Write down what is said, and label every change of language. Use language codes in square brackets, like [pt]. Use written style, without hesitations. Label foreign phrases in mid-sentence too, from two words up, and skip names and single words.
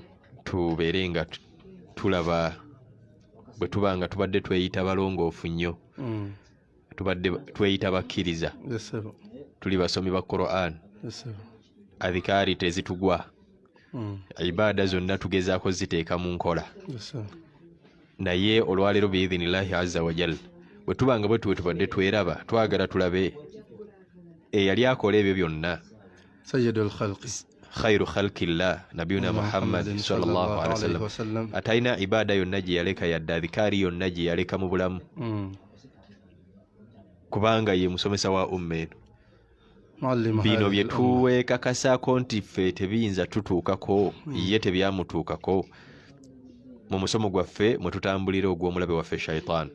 [lg] Tubeere nga tulaba bwe tuba nga tubadde tweyita balongoofu nnyo, tubadde tweyita bakkiriza, tuli basomi ba Qur'an, adhikaari tezitugwa, ibaada zonna tugezaako ziteeka mu nkola. Naye olwaleero [ar] بإذن الله عز وجل [lg] bwe tuba nga bwe tubadde tweraba, twagala tulabe eyali akola ebyo byonna, [ar] سيد الخلق خير خلق الله نبينا محمد صلى الله عليه وسلم, [lg] atalina ibaada yonna gye yaleka yadde adhikaari yonna gye yaleka mu bulamu, kubanga ye musomesa wa umma eno. Bino bye tuweekakasaako nti ffe tebiyinza tutuukako, ye tebyamutuukako mu musomo gwaffe mwe tutambulira ogw'omulabe waffe shaitan.